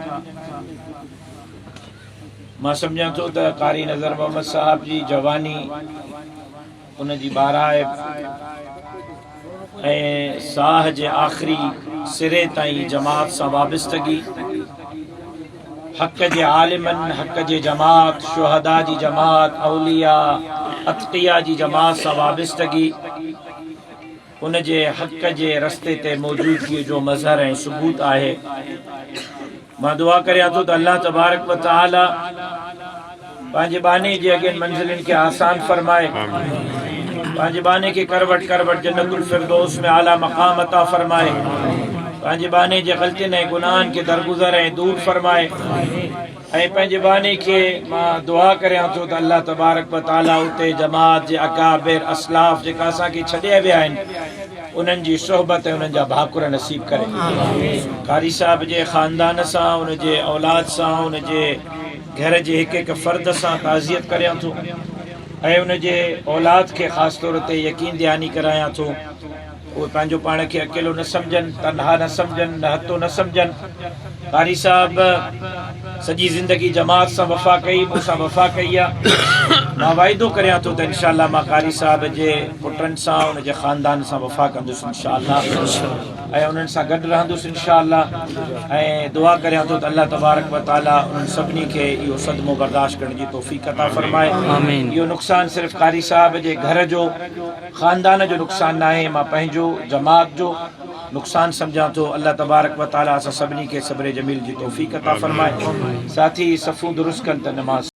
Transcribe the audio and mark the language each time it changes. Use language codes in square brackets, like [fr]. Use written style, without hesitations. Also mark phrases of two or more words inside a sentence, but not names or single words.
[sd] मां सम्झां थो त क़ारी नज़र मोहम्मद साहब जी जवानी, उनजी बाराए ऐं साह जे आख़िरी सिरे ताईं जमात सां वाबस्तगी, हक़ जे आलिमनि, हक़ जे जमात, शुहदा जी जमात, औलिया अतक़िया जी जमात सां वाबस्तगी, उन जे हक़ जे रस्ते ते मौजूदगी जो मज़हर ऐं सबूत आहे। मां दुआ करियां थो त [ar] الله تبارك وتعالى [sd] पंहिंजे बाने जे अॻियनि मंज़िलनि खे आसान फरमाए, पंहिंजे बाने खे करवट करवट जन्नतुल फिरदौस में आला मक़ाम अता फरमाए, पंहिंजे बाने जे ग़लतियुनि ऐं गुनाहनि खे दरगुज़र ऐं दूर फरमाए ऐं पंहिंजे बाने खे मां दुआ करियां थो त [ar] الله تبارك وتعالى [sd] उते जमात जे अकाबिर असलाफ जेका असांखे छॾे विया आहिनि उन्हनि जी सोहबत ऐं उन्हनि जा भाकुर नसीब करे। क़ारी साहब जे ख़ानदान सां, उन जे औलाद सां, उन जे घर जे हिकु हिकु फ़र्द सां ताज़ियत करियां थो ऐं उन जे औलाद खे ख़ासि तौर ते यकीन दयानी करायां थो उहे पंहिंजो पाण खे अकेलो न सम्झनि, तनहा न सम्झनि, न हथो न सम्झनि। क़ारी साहब सॼी ज़िंदगी जमात सां वफ़ा कई, मूंसां वफ़ा कई आहे। मां वाइदो करियां थो त इंशाअल्लाह मां क़ारी साहब जे पुटनि सां, उन जे ख़ानदान सां वफ़ा कंदुसि इंशाअल्लाह ऐं उन्हनि सां गॾु रहंदुसि इंशाअल्लाह ऐं दुआ करियां थो त [ar] الله تبارك وتعالى [sd] उन्हनि सभिनी खे इहो सदमो बर्दाश्त करण जी तौफ़ीक़ अता फरमाए। इहो नुक़सानु सिर्फ़ु क़ारी साहब जे घर जो, ख़ानदान जो नुक़सानु न आहे, मां पंहिंजो जमात जो नुक़सानु सम्झां थो। [ar] الله تبارك وتعالى [sd] असां सभिनी खे [ar] صبر جميل [sd] जी तौफ़ीक़ अता फरमाए। साथी सफ़ूं दुरुस्त कनि त नमाज़